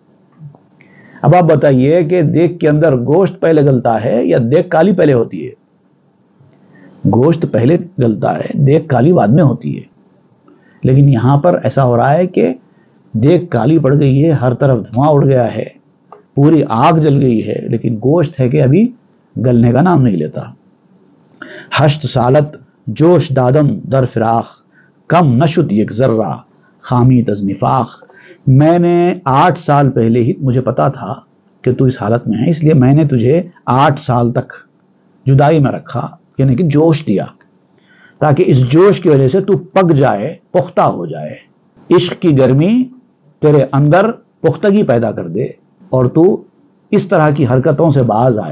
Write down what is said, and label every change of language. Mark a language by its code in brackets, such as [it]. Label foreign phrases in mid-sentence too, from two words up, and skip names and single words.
[ur] اب آپ بتائیے کہ دیگ کے اندر گوشت پہلے گلتا ہے یا دیگ کالی پہلے ہوتی ہے؟ گوشت پہلے گلتا ہے، دیگ کالی بعد میں ہوتی ہے. لیکن یہاں پر ایسا ہو رہا ہے کہ دیگ کالی پڑ گئی ہے، ہر طرف دھواں اڑ گیا ہے، پوری آگ جل گئی ہے، لیکن گوشت ہے کہ ابھی گلنے کا نام نہیں لیتا. [fa] ہشت سالت جوش دادم در فراخ کم نشد یک ذرہ خامی تز نفاق. [ur] میں نے 8 سال پہلے ہی مجھے پتا تھا کہ تو اس حالت میں ہے، اس لیے میں نے تجھے 8 سال تک جدائی میں رکھا، یعنی کہ جوش دیا تاکہ اس جوش کی وجہ سے تو پک جائے، پختہ ہو جائے. عشق کی گرمی تیرے اندر پختگی پیدا کر دے اور تو اس طرح کی حرکتوں سے باز آئے.